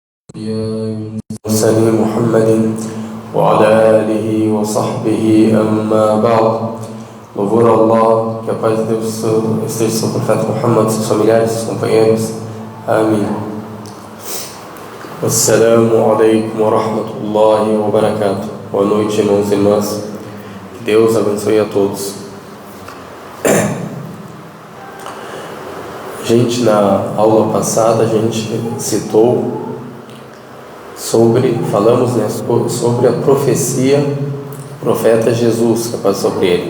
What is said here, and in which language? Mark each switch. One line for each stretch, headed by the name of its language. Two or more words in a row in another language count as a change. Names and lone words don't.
Arabic: سيدنا محمد وعلى آله وصحبه أما بعد.
Portuguese: Louvor a Allah, que a paz de Deus esteja sobre o profeta Muhammad, seus familiares, seus companheiros. Amém.
Arabic: السلام عليكم ورحمة الله وبركاته.
Portuguese: Boa noite, irmãos e irmãs. Que Deus abençoe a todos. Gente, na aula passada a gente falamos sobre a profecia do profeta Jesus, que é paz sobre ele.